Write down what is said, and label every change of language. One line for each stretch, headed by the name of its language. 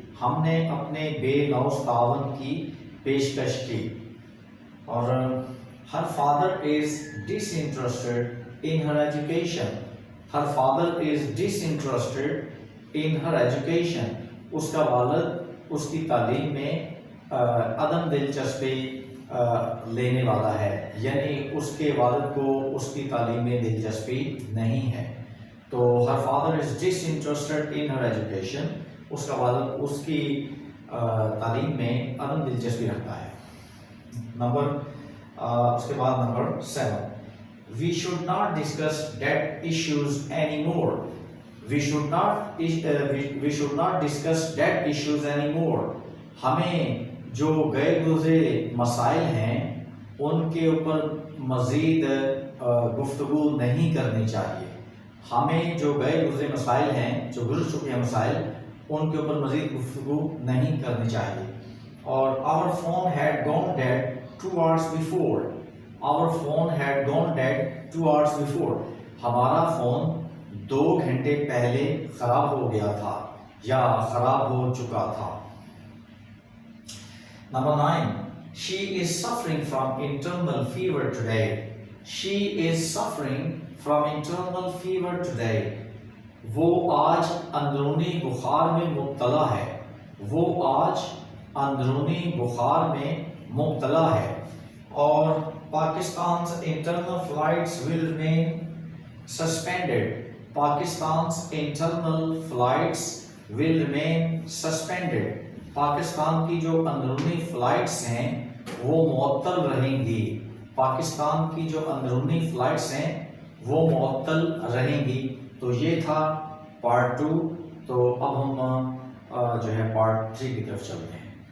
Urdu: ہم نے اپنے بے لوث تعاون کی پیشکش کی.
English: اور her father is disinterested in her education. Her father is disinterested in her education.
Urdu: اس کا والد اس کی تعلیم میں عدم دلچسپی لینے والا ہے، یعنی اس کے والد کو اس کی تعلیم میں دلچسپی نہیں ہے. تو
English: her father is disinterested in her education،
Urdu: اس کا والد اس کی تعلیم میں عدم دلچسپی رکھتا ہے. اس کے بعد number 7،
English: we should not discuss dead issues anymore. We should not discuss dead issues anymore.
Urdu: ہمیں جو گئے گزرے مسائل ہیں ان کے اوپر مزید گفتگو نہیں کرنی چاہیے. ہمیں جو گئے گزرے مسائل ہیں، جو گزر چکے ہیں مسائل، ان کے اوپر مزید گفتگو نہیں کرنی چاہیے.
English: اور our phone had gone dead 2 hours before. Our phone had gone dead 2 hours before.
Urdu: ہمارا فون 2 گھنٹے پہلے خراب ہو گیا تھا یا خراب ہو چکا تھا.
English: Number 9. She is suffering from internal fever today. She is suffering from internal fever today.
Urdu: وہ آج اندرونی بخار میں مبتلا ہے. وہ آج اندرونی بخار میں مبتلا ہے.
English: اور Pakistan's internal flights will remain suspended. Pakistan's internal flights will remain suspended.
Urdu: Pakistan کی جو اندرونی فلائٹس ہیں وہ معطل رہیں گی. پاکستان کی جو اندرونی فلائٹس ہیں وہ معطل رہیں گی. تو یہ تھا پارٹ 2. تو اب ہم جو ہے پارٹ 3 کی طرف چلتے ہیں.